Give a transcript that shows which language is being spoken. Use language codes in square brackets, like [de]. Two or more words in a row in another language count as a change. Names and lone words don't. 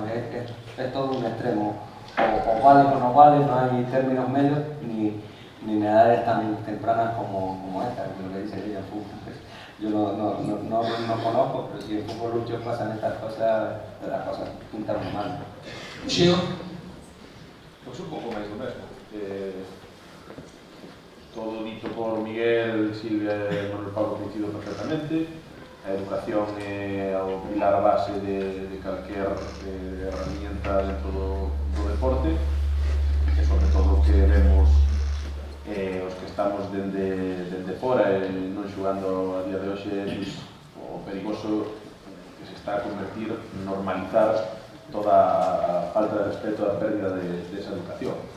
[es] Es todo un extremo, o vale o no vale, no hay términos medios ni en edades tan tempranas como esta, que lo que dice ella, yo no conozco, pero si en fútbol lucho pasan estas cosas, las cosas pintan muy mal. [gl] Xeo? Pois un pouco máis do mesmo. Todo dito por Miguel, Silvia e Manuel Pablo coincido perfectamente. A educación é o pilar base de calquer herramienta dentro do deporte e sobre todo que vemos os que estamos dende fora e non xogando a día de hoxe o perigoso que se está a convertir en normalizar toda a falta de respeto a pérdida desa educación.